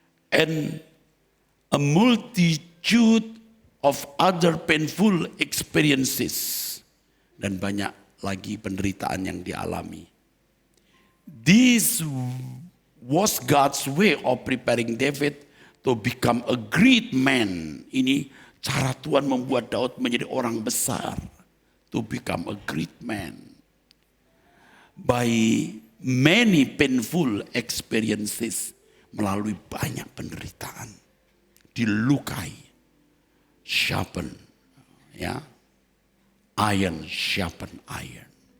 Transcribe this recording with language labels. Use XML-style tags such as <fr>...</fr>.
<en>And a multitude of other painful experiences,</en> <id>dan banyak lagi penderitaan yang dialami.</id> <en>This was God's way of preparing David to become a great man.</en> <id>Ini cara Tuhan membuat Daud menjadi orang besar.</id> <en>To become a great man. By many painful experiences.</en> <id>Melalui banyak penderitaan. Dilukai. Sharpen. Ya.</id> <en>Iron sharpen iron.</en>